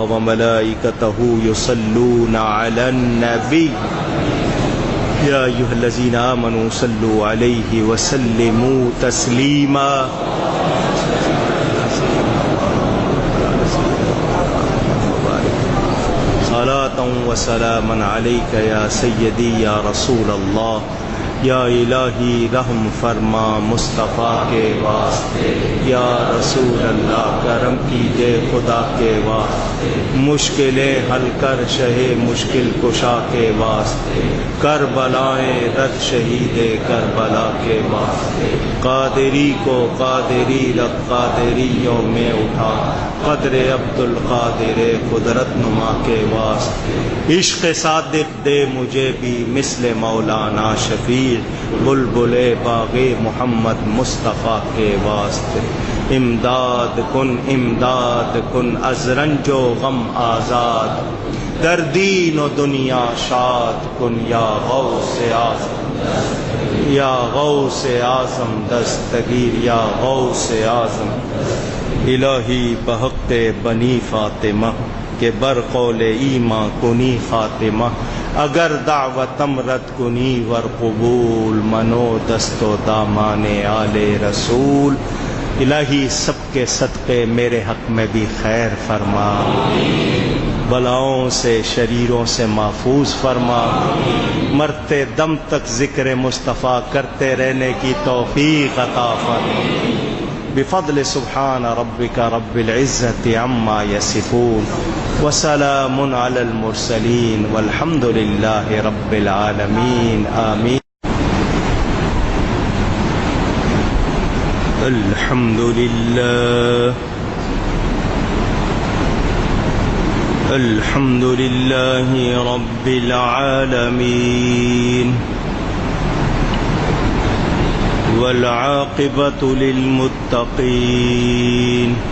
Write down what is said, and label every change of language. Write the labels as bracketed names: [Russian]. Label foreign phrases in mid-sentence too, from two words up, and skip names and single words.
[Arabic] وملائكته يصلون على النبي يا أيها الذين آمنوا صلوا عليه وسلموا تسليما. صلاة وسلاما عليك يا سيدي يا رسول الله. [Urdu] یا الہی رحم فرما مصطفیٰ کے واسطے، [Arabic] یا رسول اللہ [Urdu] کرم کیجے خدا کے واسطے، مشکلیں حل کر شہ مشکل کشا کے واسطے، کربلائیں رد شہید کربلا کے واسطے، قادری کو قادری رب قادریوں میں اٹھا، قدر عبد القادر قدرت نما کے واسطے، عشق صادق دے مجھے بھی مثل مولانا شفیع بلبل باغ محمد مصطفیٰ کے واسطے، [Persian] امداد کن از رنج و غم آزاد، در دین و دنیا شاد کن یا غوث اعظم، یا غوث اعظم دستگیر، یا غوث اعظم. الہی بحق بنی فاطمہ کہ برقول ایماں کنی خاتمہ، اگر دعوتم رد کنی ور قبول، منو دست و دامان آل رسول. [Urdu] الہی سب کے صدقے میرے حق میں بھی خیر فرما، بلاؤں سے شریروں سے محفوظ فرما، مرتے دم تک ذکر مصطفیٰ کرتے رہنے کی توفیق عطا فرما. [Arabic] بفضل سبحان ربک رب العزت عما یصفون وسلام علی المرسلین والحمد للہ رب العالمین آمین. الحمد للہ الحمد للہ رب العالمین والعاقبة للمتقين